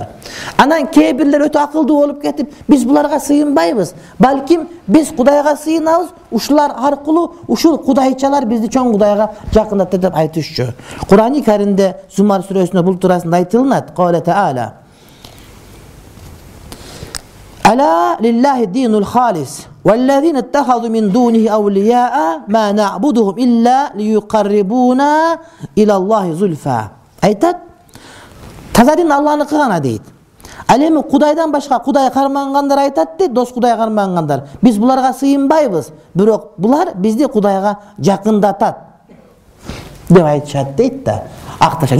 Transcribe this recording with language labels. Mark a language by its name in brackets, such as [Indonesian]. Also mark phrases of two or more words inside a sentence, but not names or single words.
[Kyrgyz] Анан кээ бирлер өтө акылдуу болуп кетип, биз буларга сыйынбайбыз. Балким биз Кудайга сыйынабыз, ушулар аркылуу ушул кудайчалар бизди чоң Кудайга жакындатты деп айтышчу. Кур'ан-ы Каримде Зумар сүрөсүнө бул туурасында айтылат. [Arabic] قال تعالى: ألا لله الدين الخالص والذين اتخذوا من دونه أولياء ما نعبدهم إلا ليقربونا إلى الله زلفى. [Kyrgyz] Айтат, таза дин Алланыкы гана дейт. Ал эми Кудайдан башка Кудай кармангандар айтат дейт, дос Кудай кармангандар. Биз буларга сыйынбайбыз, бирок булар бизди Кудайга жакындатат деп айтышат дейт да. Акташа.